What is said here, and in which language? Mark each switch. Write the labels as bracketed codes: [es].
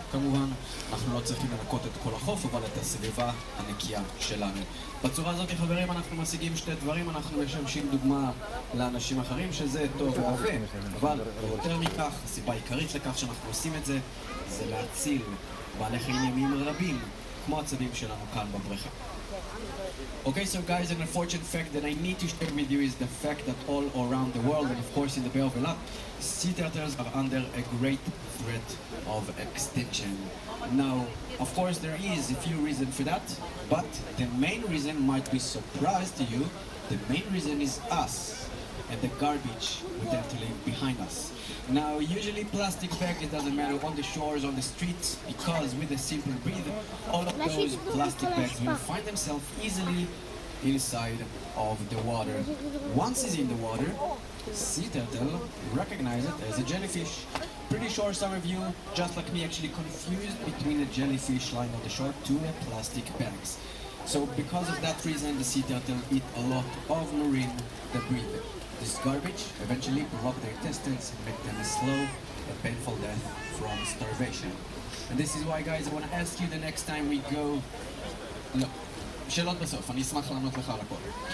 [he] כמובן, אנחנו לא צריכים לנקות את כל החוף, אבל את הסביבה הנקייה שלנו. בצורה הזאת, חברים, אנחנו משיגים שתי דברים. אנחנו משמשים דוגמה לאנשים אחרים, שזה טוב ויפה, אבל יותר מכך, הסיבה העיקרית לכך שאנחנו עושים את זה, זה להציל בעלי חיים ימיים רבים, כמו הצבים שלנו כאן בבריכה. [en] Okay, so guys, an unfortunate fact that I need to share with you is the fact that all around the world, and of course in the Bay of Eilat, sea turtles are under a great threat of extinction. Now, of course, there is a few reasons for that, but the main reason might be surprise to you. The main reason is us and the garbage we tend to leave behind us. Now, usually plastic bags, it doesn't matter on the shores, on the streets, because with a simple breathe, all of those plastic bags will find themselves easily inside of the water. Once it's in the water, sea turtle recognize it as a jellyfish. Pretty sure some of you, just like me, actually confused between a jellyfish lying on the shore to a plastic bags. So because of that reason, the sea turtle eat a lot of marine debris. This garbage eventually block their intestines and make them a slow and painful death from starvation. And this is why, guys, I want to ask you the next time we go... [he] לא, שאלות בסוף, אני אשמח לענות לך על הכל.